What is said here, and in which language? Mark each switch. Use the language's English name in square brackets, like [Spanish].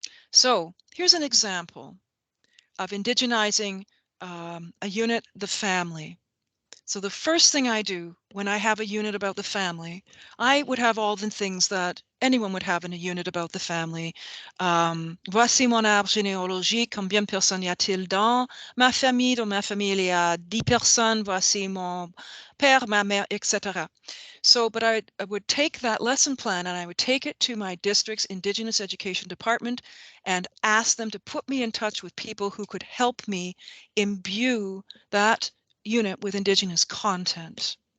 [English] So here's an example of indigenizing a unit, the family. So the first thing I do when I have a unit about the family, I would have all the things that anyone would have in a unit about the family. [French] Voici mon arbre généalogique, combien de personnes y a-t-il dans ma famille? Dans ma famille, il y a 10 personnes. Voici mon père, ma mère, etc. [English] So, but I would take that lesson plan and I would take it to my district's Indigenous Education Department and ask them to put me in touch with people who could help me imbue that unit with Indigenous content.